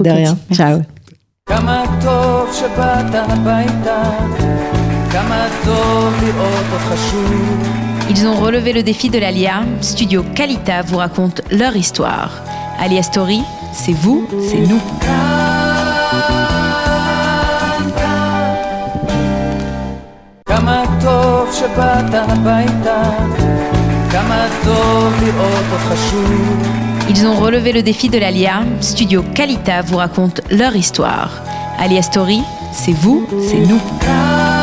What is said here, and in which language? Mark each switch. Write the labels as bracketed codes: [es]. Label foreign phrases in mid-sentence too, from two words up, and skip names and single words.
[fr] De rien. Ciao. Ils ont relevé le défi de l'Alia. Studio Kalita vous raconte leur histoire. Alia Story, c'est vous, c'est nous. [he] כמה טוב שבאת הביתה, כמה טוב לראות אותך שוב. [fr] Ils ont relevé le défi de l'Alia. Studio Kalita vous raconte leur histoire. Alia Story, c'est vous, c'est nous.